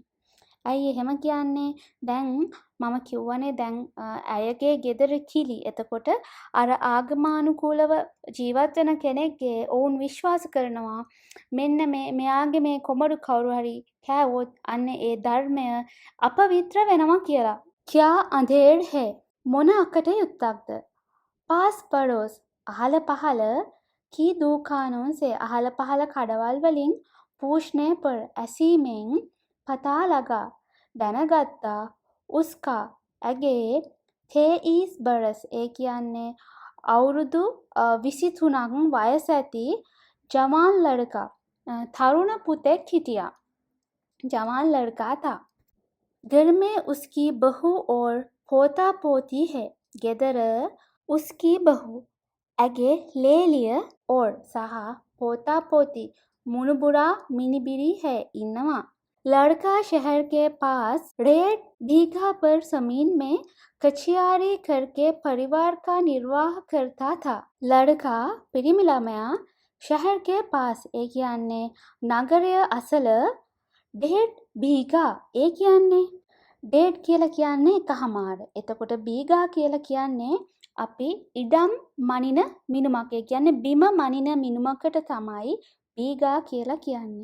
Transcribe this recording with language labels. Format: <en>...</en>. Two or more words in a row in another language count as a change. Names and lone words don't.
<si>ඇයි එහෙම කියන්නේ? දැන් මම කිව්වනේ දැන් ඇයගේ ගෙදර කිලි. එතකොට අර ආගමානුකූලව ජීවත් වෙන කෙනෙක්ගේ ඔවුන් විශ්වාස කරනවා මෙන්න මෙයාගේ මේ කොමඩු කවුරු හරි කෑවොත් අන්න ඒ ධර්මය අපවිත්‍ර වෙනවා කියලා.</si> <hi>क्या अंधेर है?</hi> <si>මොන අකටයුත්තක්ද?</si> <hi>पास पड़ोस</hi> <si>අහල පහල</si> <hi>की दुकानों से</hi> <si>අහල පහල කඩවල් වලින්</si> <hi>पूछने पर</hi> <si>ඇසීමෙන්</si> <hi>पता लगा</hi> <si>දැනගත්තා උස්කා ඇගේ 23 බරස් ඒ කියන්නේ අවුරුදු 23ක් වයස ඇති</si> <hi>जवान लड़का</hi> <si>තරුණ පුතෙක් හිටියා.</si> <hi>जवान लड़का था. घर में उसकी बहू और पोता पोती है.</hi> <si>ගෙදර</si> <hi>उसकी बहू</hi> <si>ඇගේ ලේලිය और සහ</si> <hi>पोता पोती</hi> <si>මුණුබුරා මිනිබිරි है ඉන්නවා.</si> <hi>लड़का शहर के पास 1.5 बीघा पर जमीन में कचियारी करके परिवार का निर्वाह करता था.</hi> <si>लड़का පිරිමි ළමයා</si> <hi>शहर के पास</hi> <si>ඒ කියන්නේ නගරය අසල 1.5 බීගා ඒ කියන්නේ 1.5 කියලා කියන්නේ එකහමාර. එතකොට බීගා කියලා කියන්නේ අපි ඉඩම් මනින මිනුමක්. ඒ කියන්නේ බිම මනින මිනුමකට තමයි බීගා කියලා කියන්නේ.</si>